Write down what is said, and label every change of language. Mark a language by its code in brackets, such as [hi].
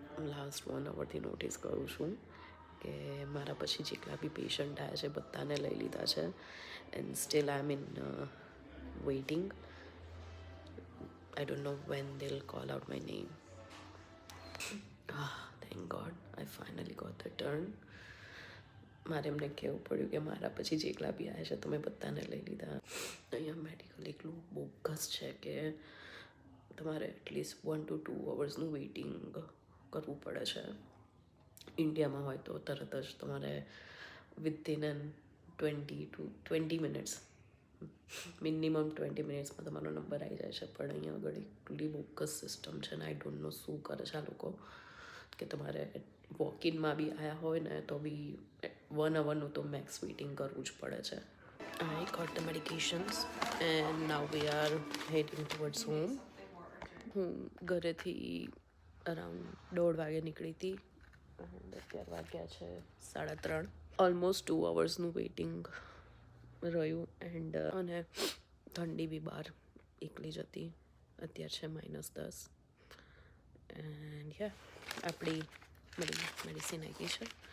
[gu] Last 1 અવરથી notice કરું છું કે મારા પછી જેટલા બી પેશન્ટ આવ્યા છે બધાને લઈ લીધા છે [en] And still I am in waiting. I don't know when they'll call out my name. Thank God I finally got the turn. [gu] મારે એમને કહેવું પડ્યું કે મારા પછી જેટલા બી આવ્યા છે તમે બધાને લઈ લીધા. અહીંયા મેડિકલ એટલું બોગસ છે કે તમારે એટલીસ્ટ 1 to 2 અવર્સનું વેઇટિંગ કરવું પડે છે. ઇન્ડિયામાં હોય તો તરત જ તમારે વિધિન 20 મિનિટ્સ મિનિમમ 20 મિનિટ્સમાં તમારો નંબર આવી જાય છે. પણ અહીંયા આગળ એટલી બોગસ સિસ્ટમ છે ને [en] I don't know [gu] શું કરે છે આ લોકો કે તમારે વોક-ઇનમાં બી આવ્યા હોય ને તો બી 1 અવરનું તો મેક્સ વેઇટિંગ કરવું જ પડે છે. [en] I got the medications and now we are heading towards home. [gu] હું ઘરેથી અરાઉન્ડ 1:30 વાગે નીકળી હતી અને અત્યારે વાગ્યા છે 3:30. ઓલમોસ્ટ 2 અવર્સનું વેઇટિંગ રહ્યું એન્ડ અને ઠંડી બી બહાર એકલી જ હતી. અત્યારે છે -10 એન્ડ આપણી મેડિસિન આવી છે.